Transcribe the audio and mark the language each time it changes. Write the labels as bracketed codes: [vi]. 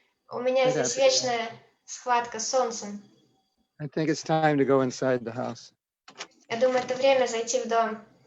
[ru] У меня здесь вечная схватка с солнцем. [en] I think it's time to go inside the house. [ru] Я думаю, это время зайти в дом.